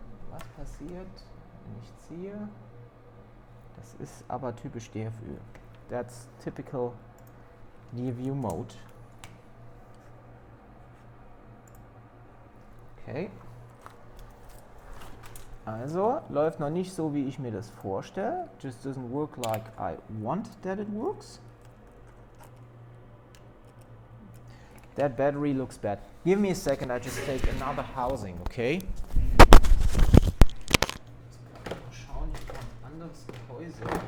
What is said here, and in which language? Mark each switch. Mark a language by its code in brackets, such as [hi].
[de] Was passiert, wenn ich ziehe? Das ist aber typisch DFU. [en] That's typical DFU mode. Okay. [de] Also, läuft noch nicht so, wie ich mir das vorstelle. [en] Just doesn't work like I want that it works. That battery looks bad. Give me a second, I just take another housing, okay? [de] Mal schauen, ich habe ein anderes Gehäuse.